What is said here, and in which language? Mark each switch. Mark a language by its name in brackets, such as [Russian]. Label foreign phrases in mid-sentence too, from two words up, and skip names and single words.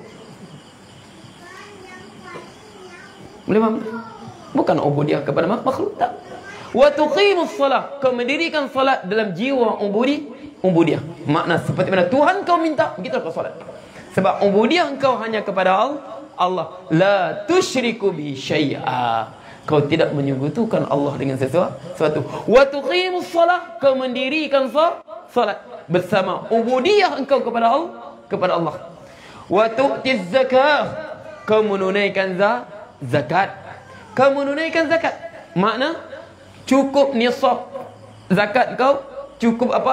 [Malay] Boleh faham? Bukan ubudiyah kepada makhluk, tak. [Arabic] وتقيم الصلاة, [Malay] kau mendirikan solat dalam jiwa ubudiyah. Makna seperti mana Tuhan kau minta, begitu kau solat. Sebab ubudiyah kau hanya kepada Allah. [Arabic] لا تشرك بشيئا, [Malay] kau tidak menyekutukan Allah dengan sesuatu. [Arabic] وتقيم الصلاة, [Malay] kau mendirikan salat bersama ubudiyah engkau kepada Allah. [Arabic] وتؤتي الزكاة, [Malay] kau menunaikan zakat. Kau menunaikan zakat, makna cukup nisab zakat kau, cukup apa?